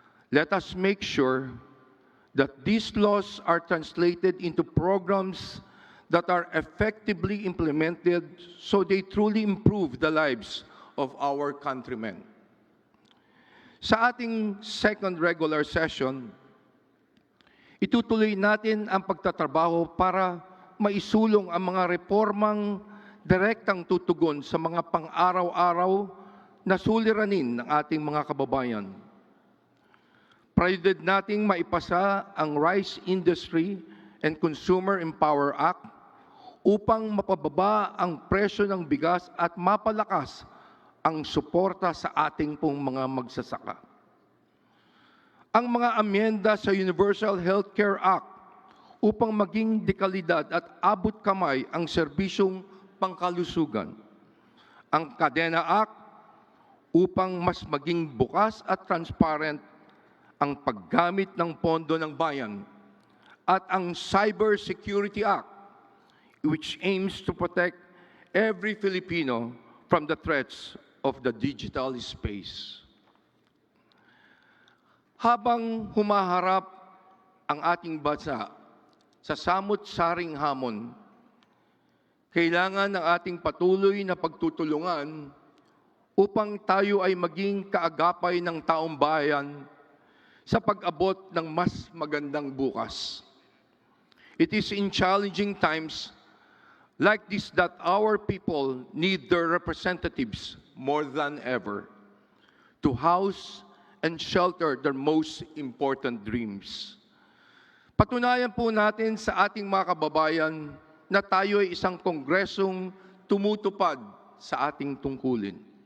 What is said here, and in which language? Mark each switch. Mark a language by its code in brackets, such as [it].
[en] Let us make sure that these laws are translated into programs that are effectively implemented so they truly improve the lives of our countrymen. [tl] Sa ating second regular session, itutuloy natin ang pagtatrabaho para maisulong ang mga reformang direktang tutugon sa mga pang-araw-araw na suliranin ng ating mga kababayan. Prioridad nating maipasa ang Rice Industry and Consumer Empower Act upang mapababa ang presyo ng bigas at mapalakas ang suporta sa ating pong mga magsasaka. Ang mga amyenda sa Universal Healthcare Act upang maging dekalidad at abot kamay ang serbisyong pangkalusugan. Ang Kadena Act upang mas maging bukas at transparent ang paggamit ng pondo ng bayan. At ang [en] Cyber Security Act which aims to protect every Filipino from the threats of the digital space. [tl] Habang humaharap ang ating bansa sa samot-saring hamon, kailangan ng ating patuloy na pagtutulungan upang tayo ay maging kaagapay ng taong bayan sa pag-abot ng mas magandang bukas. [en] It is in challenging times like this that our people need their representatives more than ever to house and shelter their most important dreams. [tl] Patunayan po natin sa ating mga kababayan na tayo ay isang kongresong tumutupad sa ating tungkulin.